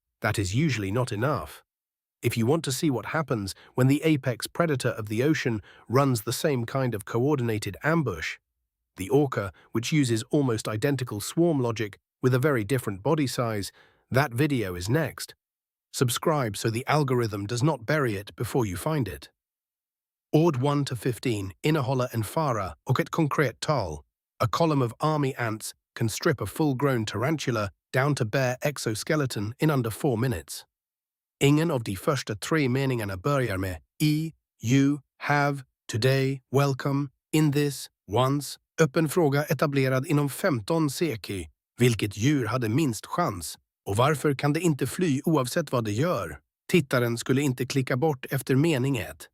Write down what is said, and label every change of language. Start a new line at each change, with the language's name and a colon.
English: That is usually not enough. If you want to see what happens when the apex predator of the ocean runs the same kind of coordinated ambush, the orca, which uses almost identical swarm logic with a very different body size, that video is next. Subscribe so the algorithm does not bury it before you find it.
Swedish: Ord 1 to 15, innehåller en fara och ett konkret tal.
English: A column of army ants can strip a full-grown tarantula down to bare exoskeleton in under 4 minutes.
Swedish: Ingen av de första 3 meningarna börjar med
English: you, have, today, welcome, in this, once.
Swedish: Öppen fråga etablerad inom 15 seki. Vilket djur hade minst chans? Och varför kan det inte fly oavsett vad det gör? Tittaren skulle inte klicka bort efter mening 1.